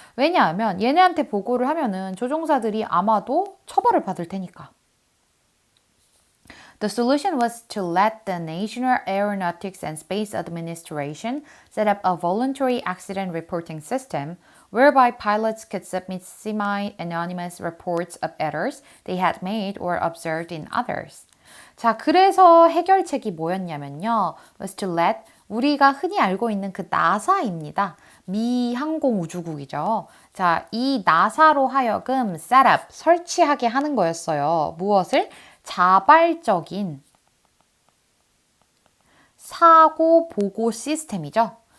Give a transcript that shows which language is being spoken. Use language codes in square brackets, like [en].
[ko] 왜냐하면 얘네한테 보고를 하면은 조종사들이 아마도 처벌을 받을 테니까. [en] The solution was to let the National Aeronautics and Space Administration set up a voluntary accident reporting system whereby pilots could submit semi-anonymous reports of errors they had made or observed in others. [ko] 자, 그래서 해결책이 뭐였냐면요. [en] was to let [ko] 우리가 흔히 알고 있는 그 나사입니다. 미 항공우주국이죠. 자, 이 나사로 하여금 셋업, 설치하게 하는 거였어요. 무엇을? 자발적인 사고 보고 시스템이죠.